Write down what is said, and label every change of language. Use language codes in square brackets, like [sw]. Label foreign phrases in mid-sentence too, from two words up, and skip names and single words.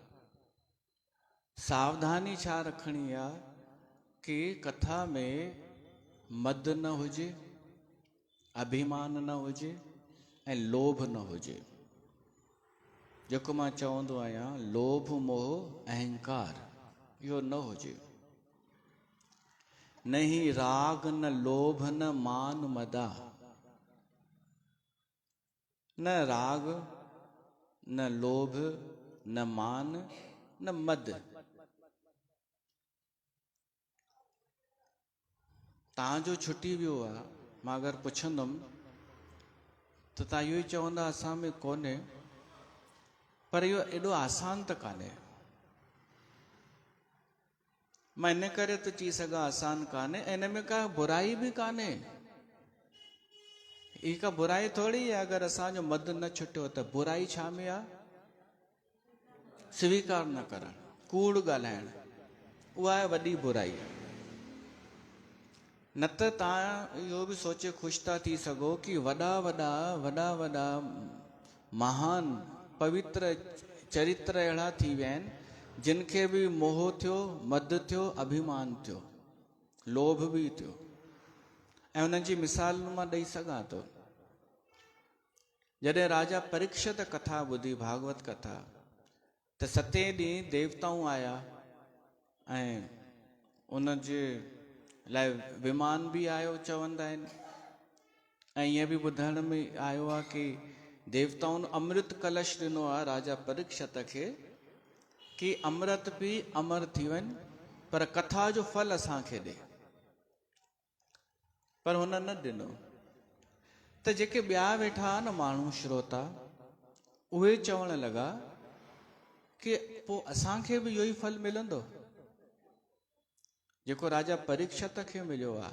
[sd] सावधानी छा रखणी आहे कि कथा में मद न हुजे, अभिमान न हुजे ऐं लोभ न हुजे। जेको मां चवंदो आहियां, लोभ मोह अहंकार इहो न हुजे। नहीं राग न लोभ न मान मदा, न राग न लोभ न मान न मद। तव्हांजो छुटी वियो आहे, मां अगरि पुछंदुमि त तव्हां इहो ई चवंदा असां में कोन्हे, पर इहो एॾो आसान त कान्हे। मां इन करे थो चई सघां आसान कान्हे, इन में का बुराई बि कान्हे। ही का बुराई थोड़ी आहे। अगरि असांजो मद न छुटियो त बुराई छा में आहे? स्वीकार न करणु, कूड़ ॻाल्हाइणु, उहा आहे वॾी बुराई। न त तव्हां इहो बि सोचे ख़ुशि था थी सघो कि वॾा वॾा महान पवित्र चरित्र अहिड़ा थी विया आहिनि जिन खे बि मोह थियो, मद थियो, अभिमान थियो, लोभ बि थियो। ऐं उन्हनि जी मिसाल मां ॾेई सघां थो। जॾहिं राजा परीक्षित कथा ॿुधी, भागवत कथा, त 7 ॾींहं देवताऊं आया ऐं उन जे लाइ विमान बि आयो चवंदा आहिनि। ऐं ईअं बि ॿुधण में आयो आहे कि देवताउनि अमृत कलश ॾिनो आहे राजा परीक्षित खे कि अमृत पी अमर थी वञ, पर कथा जो फल असांखे ॾे। पर हुन न ॾिनो। त जेके ॿिया वेठा न माण्हू श्रोता, उहे चवण लॻा कि पोइ असांखे बि इहो ई फल मिलंदो जेको राजा परीक्षित खे मिलियो आहे।